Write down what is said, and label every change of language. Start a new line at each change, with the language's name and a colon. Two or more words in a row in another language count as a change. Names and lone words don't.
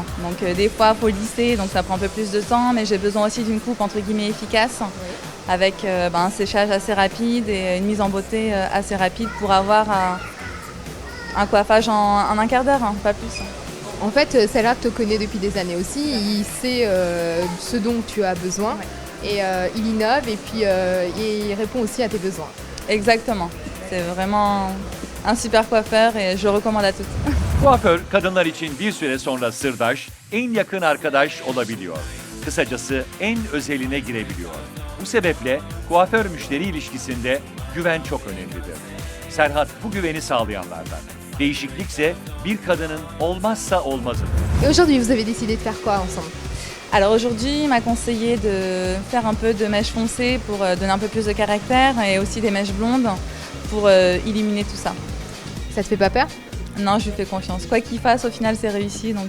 French: Donc des fois il faut lisser, donc ça prend un peu plus de temps, mais j'ai besoin aussi d'une coupe entre guillemets efficace, avec un séchage assez rapide et une mise en beauté assez rapide pour avoir un coiffage en un quart d'heure, pas plus. En fait, Serhat te connaît depuis des années aussi. Il sait ce dont tu as besoin et il innove et puis il répond aussi à tes besoins. Exactement. C'est vraiment un super coiffeur et je le recommande à tous.
Turkish: Kuaför kadınlar için bir süre sonra sırdaş, en yakın arkadaş olabiliyor. Kısacası en özeline girebiliyor. Bu sebeple kuaför müşteri ilişkisinde güven çok önemlidir. Serhat bu güveni sağlayanlardan. Değişiklikse bir kadının olmazsa olmazıdır.
French: Et aujourd'hui, vous avez décidé de faire quoi ensemble? Alors aujourd'hui, il m'a conseillé de faire un peu de mèches foncées pour donner un peu plus de caractère et aussi des mèches blondes pour éliminer tout ça. Ça te fait pas peur? Non, je lui fais confiance. Quoi qu'il fasse, au final, c'est réussi. Donc